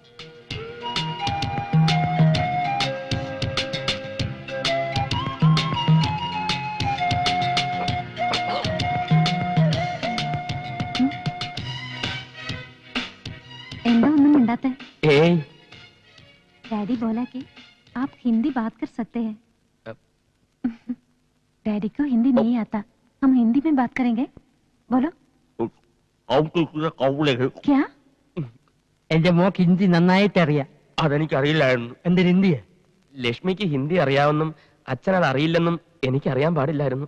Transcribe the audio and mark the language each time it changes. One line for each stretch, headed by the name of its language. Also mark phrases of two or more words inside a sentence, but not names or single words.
Malayalam: എന്താ ഒന്നും മിണ്ടാത്തെ? ഏയ്
Hindi: डैडी बोला कि आप हिंदी बात कर सकते हैं. डैडी को हिंदी नहीं आता, हम हिंदी में बात करेंगे. बोलो. क्या?
Malayalam: എന്റെ മോക്ക് ഹിന്ദി നന്നായിട്ട് അറിയാം. അതെനിക്കറിയില്ലായിരുന്നു. എന്തിന് ഹിന്ദിയാ? ലക്ഷ്മിക്ക് ഹിന്ദി അറിയാമെന്നും അച്ഛൻ അത് അറിയില്ലെന്നും എനിക്കറിയാൻ പാടില്ലായിരുന്നു.